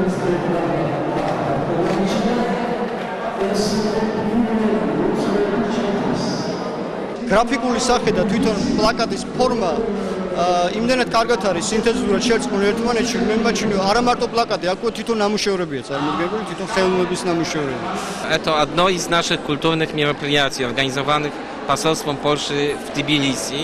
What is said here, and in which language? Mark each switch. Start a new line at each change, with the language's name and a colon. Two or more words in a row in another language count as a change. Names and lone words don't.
Georgian: გრაფიკული სახე და თვითონ პლაკატის ფორმა იმდენად კარგად არის სინთეზურად შერწყმული ერთმანეთში, მე არა მარტო პლაკატი, აქ თვითონ ნამუშევრებია წარმოდგენილი, თვითონ ხელოვნების ნამუშევრები.
Russian: Это одно из наших культурных мероприятий, организованных посольством Польши в Тбилиси.